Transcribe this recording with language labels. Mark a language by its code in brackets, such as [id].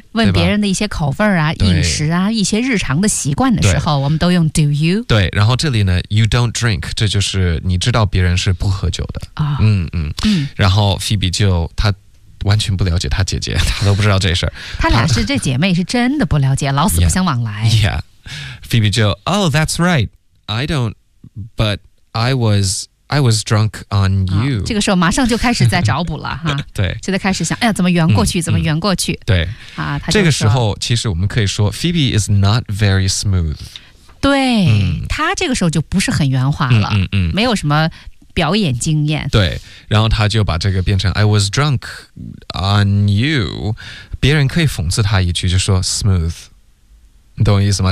[zh] 问别人的一些口味啊、饮食啊、一些日常的习惯的时候，我们都用 [en] Do you？ [zh] 对，然后这里呢 ， [en] You don't drink， [zh] 这就是你知道别人是不喝酒的、然后 Phoebe 就他。完全不了解他姐姐，他都不知道这事儿。他俩是这姐妹是真的不了解，老死不相往来。 [en] Yeah， Phoebe 就 Oh， that's right， I don't， but I was drunk on you、 [zh] 这个时候马上就开始在找补了哈。对，就在开始想，哎呀，怎么圆过去？怎么圆过去？对啊，他这个时候其实我们可以说 [en] Phoebe is not very smooth。 [zh] 对，他这个时候就不是很圆滑了，没有什么。表演经验，对，然后他就把这个变成 [en] I was drunk on you， [zh] 别人可以讽刺他一句，就说 smooth， 你懂我意思吗？